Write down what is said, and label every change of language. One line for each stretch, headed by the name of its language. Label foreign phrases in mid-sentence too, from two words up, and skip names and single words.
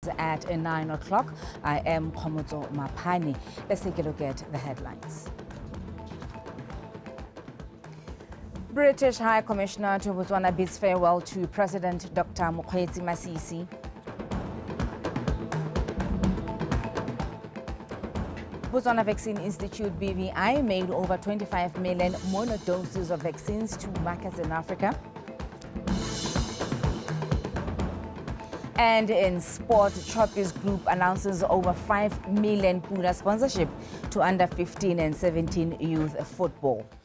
English: At 9 o'clock, I am Komoto Mapani. Let's take a look at the headlines. British High Commissioner to Botswana bids farewell to President Dr. Mokgweetsi Masisi. Botswana Vaccine Institute BVI made over 25 million monodoses of vaccines to markets in Africa. And in sport, Trophy's Group announces over 5 million Pula sponsorship to under 15 and 17 youth football.